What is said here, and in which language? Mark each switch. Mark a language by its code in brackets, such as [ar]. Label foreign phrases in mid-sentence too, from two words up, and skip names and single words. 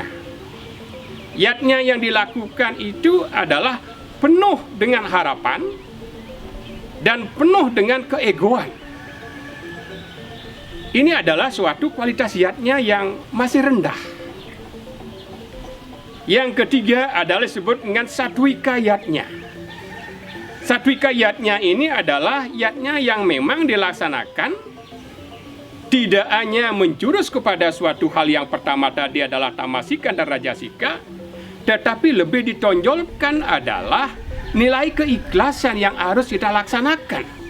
[id] Yatnya yang dilakukan itu adalah penuh dengan harapan dan penuh dengan keegoan. Ini adalah suatu kualitas yatnya yang masih rendah. Yang ketiga adalah disebut dengan satwika yatnya. Satwika yatnya ini adalah yatnya yang memang dilaksanakan tidak hanya menjurus kepada suatu hal yang pertama tadi adalah tamasika dan rajasika, tetapi lebih ditonjolkan adalah nilai keikhlasan yang harus kita laksanakan.